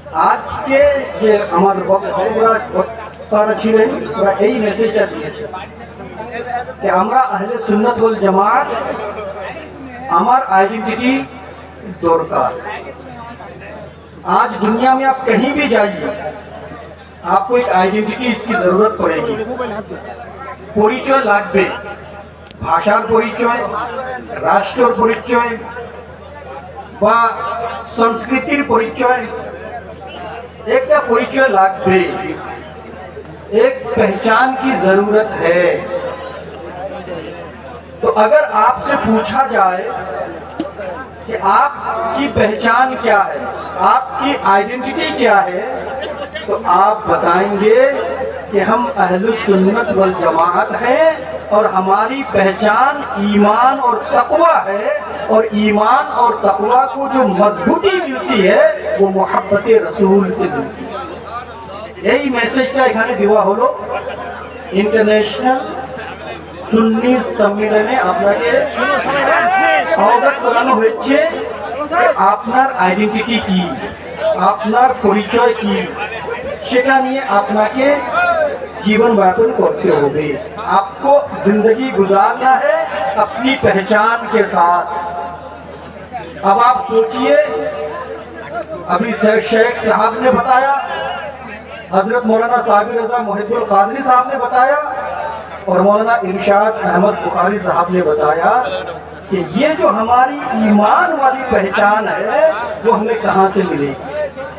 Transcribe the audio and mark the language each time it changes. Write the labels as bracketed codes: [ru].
[bn] আজকে যে আমার বক্তারা ছিলেন, ওরা এই মেসেজটা দিয়েছে کہ আমরা আহলে সুন্নাত ওয়াল জামাত, আমার আইডেंटिटी দরকার. [hi] आज दुनिया में आप कहीं भी जाइए, आपको एक आइडेंटिटी की जरूरत पड़ेगी. [bn] পরিচয় লাগবে, ভাষার পরিচয়, রাষ্ট্রের পরিচয় বা সংস্কৃতির পরিচয়, একটা পরিচয় লাগবে. [hi] एक पहचान की जरूरत है. तो अगर आपसे पूछा जाए कि आपकी पहचान क्या है, आपकी आइडेंटिटी क्या है, तो आप बताएंगे कि हम अहलुस सुन्नत वल जमात हैं और हमारी पहचान ईमान और तकवा है, और ईमान और तकवा को जो मजबूती मिलती है वो मोहब्बत रसूल से मिलती है. यही [bn] मैसेजটা এখানে দেওয়া হলো. ইন্টারন্যাশনাল সুন্নি সম্মেলনে আপনাকে অবগত করানো হয়েছে যে আপনার আইডেন্টিটি কি, আপনার পরিচয় কি, সেটা নিয়ে আপনাকে [hi] जीवन यापन करते होगे। आपको जिंदगी गुजारना है अपनी पहचान के साथ। अब आप सोचिए, अभी शेख साहब ने बताया, हजरत मौलाना साबिर रज़ा मुहिब्बुल क़ादरी साहब ने बताया और मौलाना इरशाद अहमद बुखारी साहब ने बताया कि ये जो हमारी ईमान वाली पहचान है वो हमें कहाँ से मिलेगी।